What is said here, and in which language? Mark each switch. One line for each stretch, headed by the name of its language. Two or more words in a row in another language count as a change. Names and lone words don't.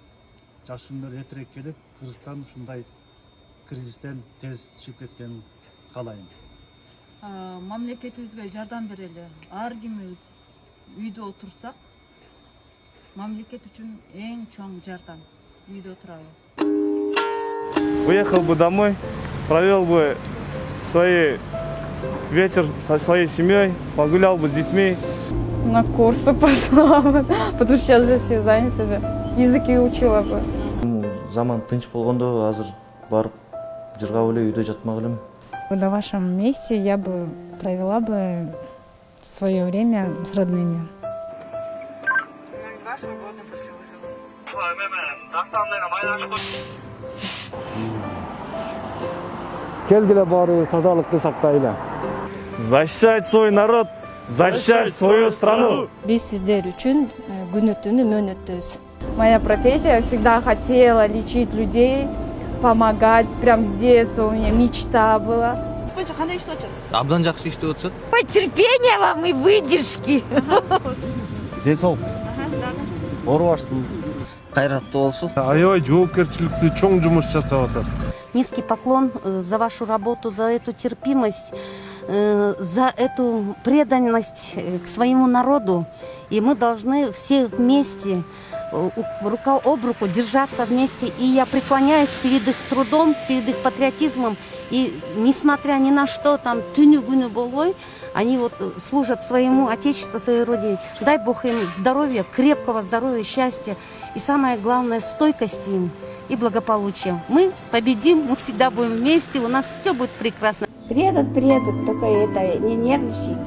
Kyrgyz: Жакшы күндөр эртерээк келип, Кыргызстан ушундай кризистен тез чыгып кеткенин каалайм. Мамлекетибизге жардам берели. Ар кимибиз үйдө отурсак, мамлекет үчүн эң чоң жардам үйдө отурабы.
Russian: Уехал бы домой, провел бы вечер со своей семьей, погулял бы с детьми. На курсы пошла бы, потому что сейчас же все заняты же. Языки учила бы.
Kyrgyz: Заман тынч болгондо азыр барып жыргап эле үйдө жатмак элем.
Russian: На вашем месте я бы провела бы свое время с родными. 02 свободно после вызова.
Kyrgyz: Келгиле баарыбыз тазалыкты сактайлы.
Russian: Защищать свой народ, защищать свою страну.
Kyrgyz: Биз сиздер үчүн күнү түнү мөөнөттөбүз.
Russian: Моя профессия, всегда хотела лечить людей, помогать. Прям с детства у меня мечта была.
Kyrgyz: Абдан жакшы иштеп атышат.
Russian: Терпения вам и выдержки.
Kyrgyz: Ден соолук. Оорубашсың. Кайраттуу болсун. Аябай жоопкерчиликтүү чоң жумуш жасап атат.
Russian: Низкий поклон за вашу работу, за эту терпимость, за эту преданность к своему народу. И мы должны все вместе, рука об руку, держаться вместе. И я преклоняюсь перед их трудом, перед их патриотизмом. И несмотря ни на что, там
Kyrgyz: түнү-күнү болбой,
Russian: они вот служат своему отечеству, своей родине. Дай Бог им здоровья, крепкого здоровья, счастья. И самое главное, стойкости им и благополучия. Мы победим, мы всегда будем вместе, у нас все будет прекрасно. Приедут, только это, не нервничайте.